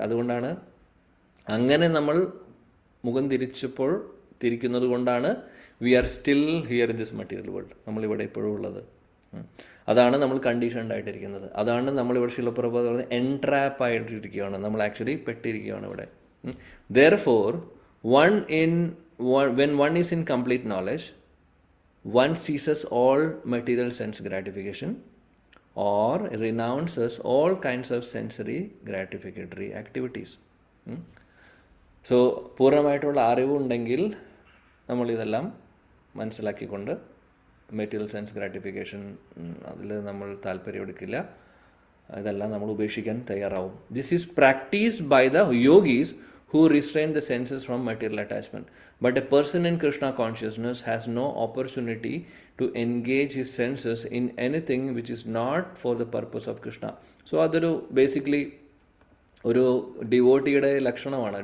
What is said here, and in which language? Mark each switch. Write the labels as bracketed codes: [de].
[ml] അതുകൊണ്ടാണ് അങ്ങനെ നമ്മൾ മുഖം തിരിക്കുന്നത് കൊണ്ടാണ് [en] We are still here in this material world. [ml] നമ്മളിവിടെ ഇപ്പോഴും ഉള്ളത്. അതാണ് നമ്മൾ കണ്ടീഷൻഡ് ആയിട്ടിരിക്കുന്നത്. അതാണ് നമ്മളിവിടെ ശിലപ്രഭ പറയുന്നത് എൻട്രാപ്പ് ആയിട്ടിരിക്കുകയാണ്. നമ്മൾ ആക്ച്വലി പെട്ടിരിക്കുകയാണ് ഇവിടെ. [en] Therefore, when one is in complete knowledge, one ceases all material sense gratification or renounces all kinds of sensory gratificatory activities. [ml] So പൂർണ്ണമായിട്ടുള്ള അറിവുണ്ടെങ്കിൽ നമ്മളിതെല്ലാം മനസ്സിലാക്കിക്കൊണ്ട് മെറ്റീരിയൽ സെൻസ് ഗ്രാറ്റിഫിക്കേഷൻ അതിൽ നമ്മൾ താല്പര്യമെടുക്കില്ല. ഇതെല്ലാം നമ്മൾ ഉപേക്ഷിക്കാൻ തയ്യാറാവും. [en] This is practiced by the yogis who restrain the senses from material attachment. But a person in Krishna consciousness has no opportunity to engage his senses in anything which is not for the purpose of Krishna. [ml] So അതൊരു basically ഒരു ഡിവോട്ടിയുടെ ലക്ഷണമാണ്.